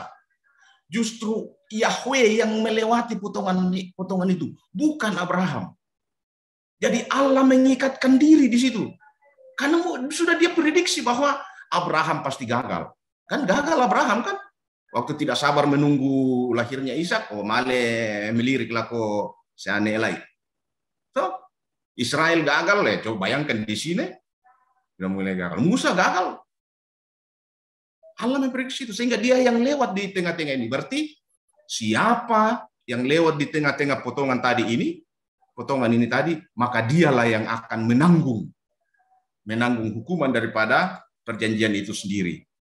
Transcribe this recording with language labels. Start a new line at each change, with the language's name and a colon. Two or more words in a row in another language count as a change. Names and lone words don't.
Indonesian: Justru Yahweh yang melewati potongan itu, bukan Abraham. Jadi Allah mengikatkan diri di situ. Karena sudah dia prediksi bahwa Abraham pasti gagal. Kan gagal Abraham kan? Waktu tidak sabar menunggu lahirnya Ishak, male meliriklah ko seane elai. So, Israel gagal le, coba bayangkan di sini. Sudah mulai gagal. Musa gagal. Allah memprediksi itu sehingga dia yang lewat di tengah-tengah ini. Berarti siapa yang lewat di tengah-tengah potongan ini tadi, maka dialah yang akan menanggung hukuman daripada perjanjian itu sendiri.